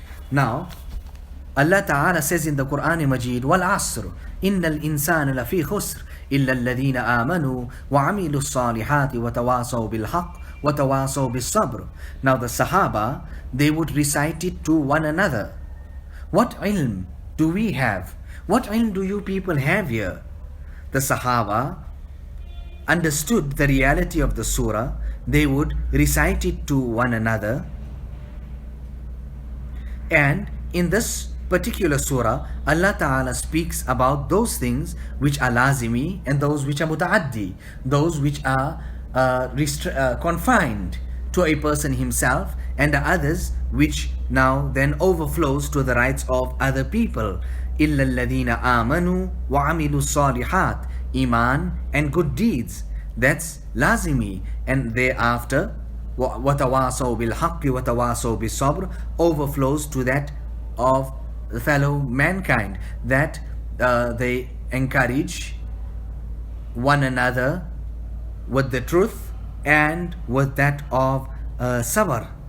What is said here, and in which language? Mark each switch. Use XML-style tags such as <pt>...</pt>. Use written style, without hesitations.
<en>Now, Allah Ta'ala says in the Quran Majid,</en> <ar>وَالْعَصْرِ إِنَّ الْإِنسَانَ لَفِي خُسْرٍ إِلَّا الَّذِينَ آمَنُوا وَعَمِلُوا الصَّالِحَاتِ وَتَوَاصَوْا بِالْحَقِّ وَتَوَاصَوْا بِالصَّبْرِ.</ar> <en>Now the Sahaba, they would recite it to one another. What ilm do we have? What ilm do you people have here? The Sahaba understood the reality of the surah. They would recite it to one another. And in this particular surah, Allah Ta'ala speaks about those things which are lazimi and those which are muta'addi, those which are confined to a person himself, and the others which now then overflows to the rights of other people.</en> <ar>إِلَّا الَّذِينَ آمَنُوا وَعَمِلُوا الصَّالِحَاتِ,</ar> <en>Iman and good deeds. That's lazimi. And thereafter,</en> <ar>وَتَوَاصَوْا بِالْحَقِّ وَتَوَاصَوْا بِالصَّبْرِ,</ar> <en>overflows to that of fellow mankind, that they encourage one another with the truth and with that of sabr.</en>